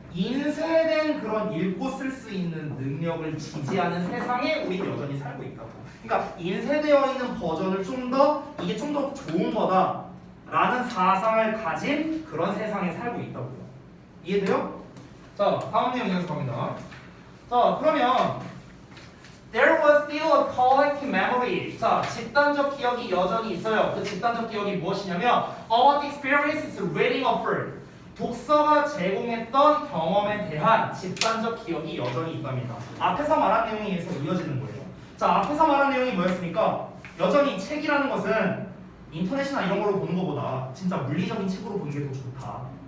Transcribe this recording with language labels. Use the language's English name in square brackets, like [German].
[Korean] 인쇄된 그런 읽고 쓸 수 있는 능력을 지지하는 세상에 우리 여전히 살고 있다고. 그러니까 인쇄되어 있는 버전을 이게 좀 더 좋은 거다라는 사상을 가진 그런 세상에 살고 있다고요. 이해돼요? 자, 다음 내용 이어서 갑니다. 자, 그러면 [English] There was still a collective memory. [Korean] 자, 집단적 기억이 여전히 있어요. 그 집단적 기억이 무엇이냐면 [English] About the experiences reading offered. [Korean] 독서가 제공했던 경험에 대한 집단적 기억이 여전히 있답니다. 앞에서 말한 내용에 의해서 이어지는 거예요. 자, 앞에서 말한 내용이 뭐였습니까? 여전히 책이라는 것은 인터넷이나 이런 걸로 보는 것보다 진짜 물리적인 책으로 보는 게 더 좋다.